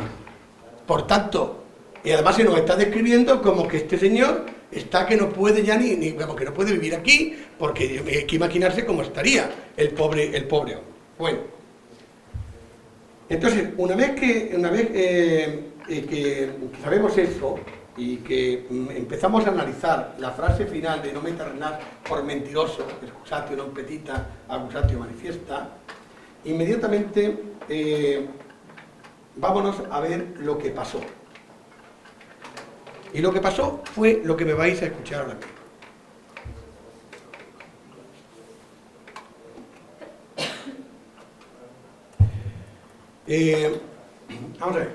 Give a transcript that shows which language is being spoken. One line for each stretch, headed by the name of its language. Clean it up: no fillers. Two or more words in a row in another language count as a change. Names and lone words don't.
Spanish: Por tanto, y además se nos está describiendo como que este señor está que no puede ya vamos, que no puede vivir aquí, porque hay que imaginarse cómo estaría el pobre hombre. Bueno, entonces, una vez que sabemos eso y que empezamos a analizar la frase final de no me terrenar por mentiroso,
Latin: excusatio non petita, accusatio manifiesta,
Spanish: inmediatamente vámonos a ver lo que pasó. Y lo que pasó fue lo que me vais a escuchar ahora mismo. Vamos a ver.